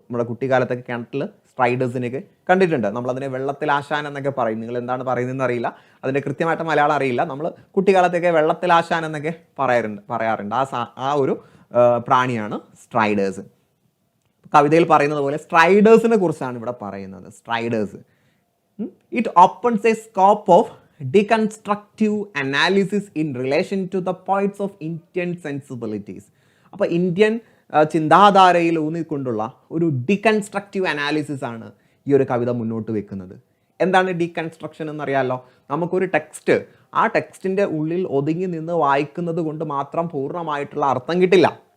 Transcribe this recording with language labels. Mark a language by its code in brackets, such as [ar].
[ml] നമ്മുടെ കുട്ടിക്കാലത്തൊക്കെ കിണറ്റിൽ സ്ട്രൈഡേഴ്സിനെയൊക്കെ കണ്ടിട്ടുണ്ട്. നമ്മളതിനെ വെള്ളത്തിലാശാൻ എന്നൊക്കെ പറയും. നിങ്ങൾ എന്താണ് പറയുന്നതെന്ന് അറിയില്ല, അതിൻ്റെ കൃത്യമായിട്ട് മലയാളം അറിയില്ല. നമ്മൾ കുട്ടിക്കാലത്തൊക്കെ വെള്ളത്തിലാശാൻ എന്നൊക്കെ പറയാറുണ്ട്. ആ ഒരു പ്രാണിയാണ് സ്ട്രൈഡേഴ്സ്. കവിതയിൽ പറയുന്നത് പോലെ സ്ട്രൈഡേഴ്സിനെ കുറിച്ചാണ് ഇവിടെ പറയുന്നത്. [en] Striders it opens a scope of deconstructive analysis in relation to the points of Indian sensibilities. [ml] അപ്പോൾ ഇന്ത്യൻ ചിന്താധാരയിൽ ഊന്നിക്കൊണ്ടുള്ള ഒരു ഡീകൺസ്ട്രക്റ്റീവ് അനാലിസിസ് ആണ് ഈ ഒരു കവിത മുന്നോട്ട് വെക്കുന്നത്. എന്താണ് ഡീകൺസ്ട്രക്ഷൻ എന്നറിയാമല്ലോ. നമുക്കൊരു ടെക്സ്റ്റ്, ആ ടെക്സ്റ്റിൻ്റെ ഉള്ളിൽ ഒതുങ്ങി നിന്ന് വായിക്കുന്നത് കൊണ്ട് മാത്രം പൂർണ്ണമായിട്ടുള്ള അർത്ഥം കിട്ടില്ല.